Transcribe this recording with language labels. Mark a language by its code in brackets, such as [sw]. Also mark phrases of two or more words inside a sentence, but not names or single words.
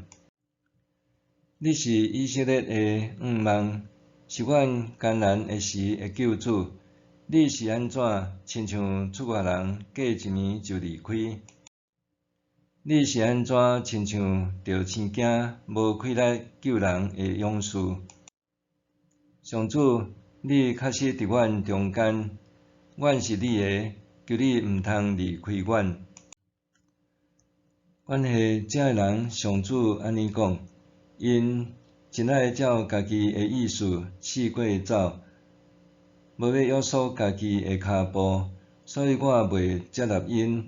[nan] 你是以色列的仰望，是阮艰难的时的救主。你是安怎，亲像出外人过一年就离开？你是安怎，亲像着生惊无气力救人的勇士？上主，你确实伫阮中间，阮是你的，求你毋通离开阮。阮系这人，上主安尼讲，因真爱照家己的意思四过走，无要约束家己的骹步，所以我袂接纳因。